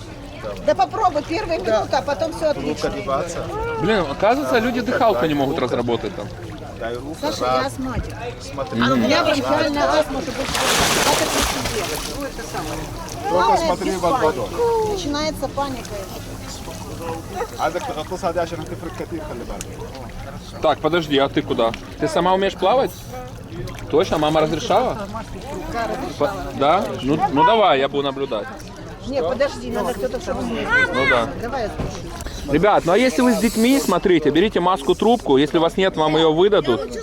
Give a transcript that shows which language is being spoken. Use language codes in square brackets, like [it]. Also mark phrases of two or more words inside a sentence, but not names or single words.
[ru] Да попробуй, первая минута, а потом все Руку отлично. одеваться, Блин, оказывается, люди дыхалку не могут разработать там. дай руку, Саша, я раз, астматик. смотри. А у меня бронхиальная астма, чтобы это присидела. Только смотри в водой. Начинается паника. [ar] عايزك تغطسها دي عشان هتفرق كتير خلي بالك. [ru] Так, подожди, а ты куда? Ты сама умеешь плавать? Точно? Мама разрешала? Да? Ну давай, я буду наблюдать. Не, подожди, надо кто-то чтобы умеет. Ну да. Давай я спущу. Ребят, ну а если вы с детьми, смотрите, берите маску-трубку, если вас нет, вам ее выдадут.